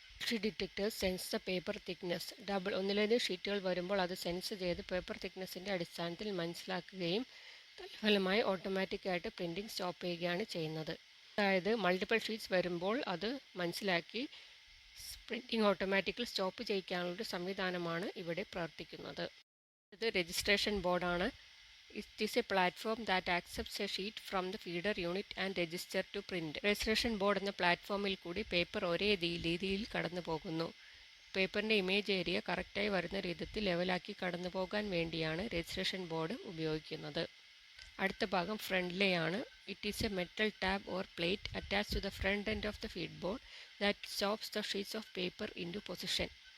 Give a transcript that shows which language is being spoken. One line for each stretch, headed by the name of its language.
English: Sheet detector sense the paper thickness.
Malayalam: ഒന്നിലധികം ഷീറ്റുകൾ വരുമ്പോൾ അത് സെൻസ് ചെയ്ത് പേപ്പർ തിക്നെസ്സിൻ്റെ അടിസ്ഥാനത്തിൽ മനസ്സിലാക്കുകയും തൽഫലമായി ഓട്ടോമാറ്റിക്കായിട്ട് പ്രിൻറ്റിംഗ് സ്റ്റോപ്പ് ചെയ്യുകയാണ് ചെയ്യുന്നത്. അതായത് മൾട്ടിപ്പിൾ ഷീറ്റ്സ് വരുമ്പോൾ അത് മനസ്സിലാക്കി പ്രിൻറ്റിംഗ് ഓട്ടോമാറ്റിക്കൽ സ്റ്റോപ്പ് ചെയ്യിക്കാനുള്ളൊരു സംവിധാനമാണ് ഇവിടെ പ്രവർത്തിക്കുന്നത്. ഇത് രജിസ്ട്രേഷൻ ബോർഡാണ്.
English: It is a platform that accepts a sheet from the feeder unit and register to print.
Malayalam: Registration board എന്ന പ്ലാറ്റ്ഫോമിൽ കൂടി പേപ്പർ ഒരേ രീതിയിൽ കടന്നു പോകുന്നു. പേപ്പറിൻ്റെ ഇമേജ് ഏരിയ കറക്റ്റായി വരുന്ന രീതിയിൽ ലെവലാക്കി കടന്നു പോകാൻ വേണ്ടിയാണ് രജിസ്ട്രേഷൻ ബോർഡ് ഉപയോഗിക്കുന്നത്. അടുത്ത ഭാഗം ഫ്രണ്ട് ലേ ആണ്.
English: It is a metal tab or plate attached to the front end of the feed board that stops the sheets of paper into position.